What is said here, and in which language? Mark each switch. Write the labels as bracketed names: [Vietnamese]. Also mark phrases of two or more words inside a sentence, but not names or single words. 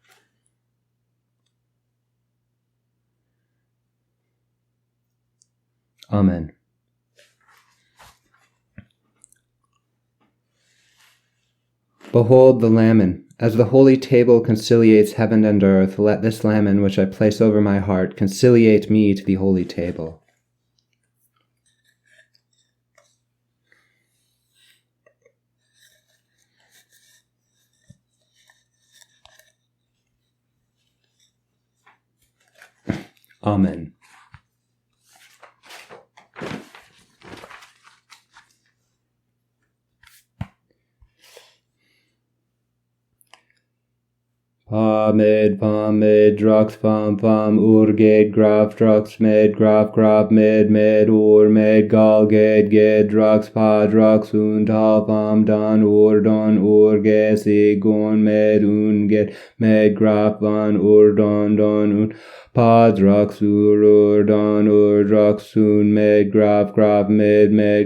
[English] Amen. Behold the Lamon. As the holy table conciliates heaven and earth, let this Lamon which I place over my heart conciliate me to the holy table. Amen. Pamed, pamed, drux, pam, pam, urged, graf, drux, med, graf, graf, med, med, med, gal, ged, drux, pa, drux, tal, pam, dan, urge, sigon, med, ged, med, graf, van, don, pa, drux, dan, drux, med, graf, med,